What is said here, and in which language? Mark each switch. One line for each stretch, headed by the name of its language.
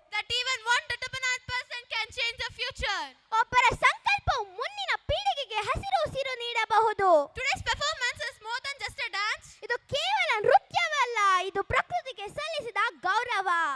English: That even one determined person can change the future.
Kannada: ಒಬ್ಬರ ಸಂಕಲ್ಪವು ಮುಂದಿನ ಪೀಳಿಗೆಗೆ ಹಸಿರು ಉಸಿರು ನೀಡಬಹುದು.
English: Today's performance is more than just a dance.
Kannada: ಇದು ಕೇವಲ ನೃತ್ಯವಲ್ಲ, ಇದು ಪ್ರಕೃತಿಗೆ ಸಲ್ಲಿಸಿದ ಗೌರವ.